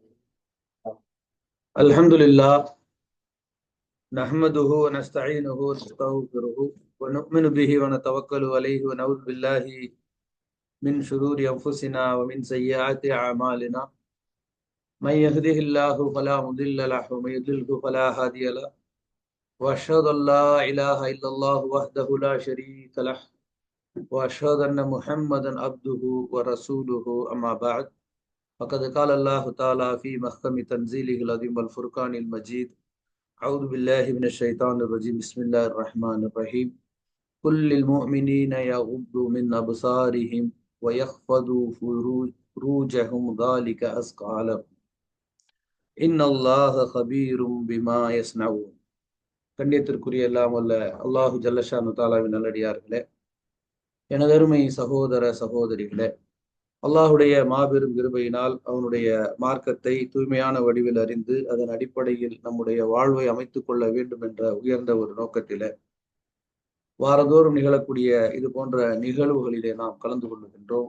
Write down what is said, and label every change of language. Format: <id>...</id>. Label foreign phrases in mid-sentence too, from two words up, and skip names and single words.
<ar>الحمد لله نحمده ونستعينه ونستغفره ونؤمن به ونتوكل عليه ونعوذ بالله من شرور أنفسنا ومن سيئات أعمالنا. من يهده الله فلا مضل له ومن يضلله فلا هادي له. وأشهد أن لا إله إلا الله وحده لا شريك له وأشهد أن محمدا عبده ورسوله أما بعد فقد قال الله تعالى في محكم تنزيله العظيم والفرقان المجيد. أعوذ بالله من الشيطان الرجيم. بسم الله الرحمن الرحيم. قل للمؤمنين يغضوا من أبصارهم ويخفضوا فروجهم ذلك أزكى لهم إن الله خبير بما يصنعون.</ar> <ta>கண்ணியத்திற்குரிய எல்லாம் வல்ல அல்லாஹு ஜல்லஷானு தாலாவின் நல்லடியார்களே, எனதருமை சகோதர சகோதரிகளே, அல்லாஹுடைய மாபெரும் கிருபையினால் அவனுடைய மார்க்கத்தை தூய்மையான வடிவில் அறிந்து அதன் அடிப்படையில் நம்முடைய வாழ்வை அமைத்துக் கொள்ள வேண்டும் என்ற உயர்ந்த ஒரு நோக்கத்திலே வாரந்தோறும் நிகழக்கூடிய இது போன்ற நிகழ்வுகளிலே நாம் கலந்து கொள்ளுகின்றோம்.</ta>